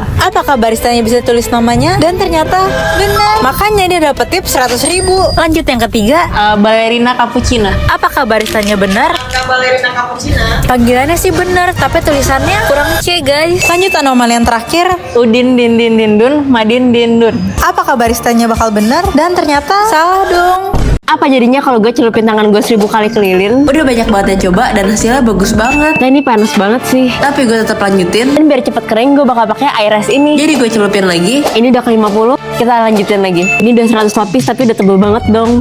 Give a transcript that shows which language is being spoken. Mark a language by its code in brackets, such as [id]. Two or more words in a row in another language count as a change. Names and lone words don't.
[id] Apakah baristanya bisa tulis namanya? Dan ternyata benar. Makanya dia dapet tip 100.000. Lanjut yang ketiga. Ballerina cappuccino. Apakah baristanya benar? Ballerina cappuccino. Panggilannya sih benar, tapi tulisannya kurang C guys. Lanjut anomali yang terakhir. Udin din din din dun, madin din dun. Apakah baristanya bakal benar? Dan ternyata salah dong. Apa jadinya kalau gue celupin tangan gue 1000 kali kelilin? Udah banyak banget yang coba dan hasilnya bagus banget. Nah ini panas banget sih. Tapi gue tetap lanjutin. Dan biar cepet kering gue bakal pakai air es ini. Jadi gue celupin lagi. Ini udah ke 50, kita lanjutin lagi. Ini udah 100 lapis tapi udah tebel banget dong.